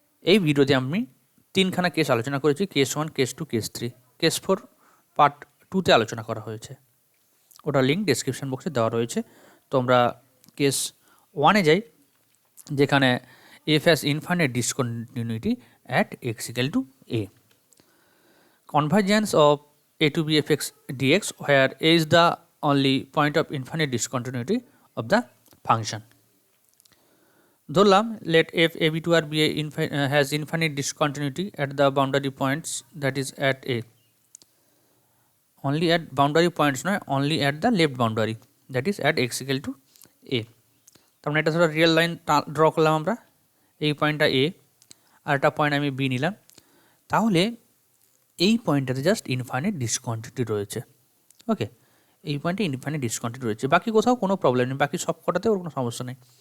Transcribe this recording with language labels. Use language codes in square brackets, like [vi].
[bn] এই ভিডিওতে আমি 3খানা কেস আলোচনা করেছি, case 1, case 2, case 3। Case 4 part 2-তে আলোচনা করা হয়েছে, ওটার লিঙ্ক ডেসক্রিপশন বক্সে দেওয়া রয়েছে। তো আমরা কেস 1-এ যাই, যেখানে [en] F has infinite discontinuity at x equal to a. Convergence of a to b f x dx where a is the only point of infinite discontinuity of the function. [bn] ধরলাম [en] let f ab to r be a has infinite discontinuity at the boundary points, that is at a, only at boundary points [bn] নয়, [en] only at the left boundary, that is at x equal to a. [bn] তার মানে এটা ধরো real line draw করলাম আমরা, এই পয়েন্টটা এ আর একটা পয়েন্ট আমি বি নিলাম, তাহলে এই পয়েন্টটাতে জাস্ট ইনফাইনাইট ডিসকন্টিনিউটি রয়েছে। ওকে, এই পয়েন্টে ইনফাইনাইট ডিসকন্টিনিউটি রয়েছে, বাকি কোথাও কোনো প্রবলেম নেই, বাকি সব কটাতে ওর কোনো সমস্যা নেই।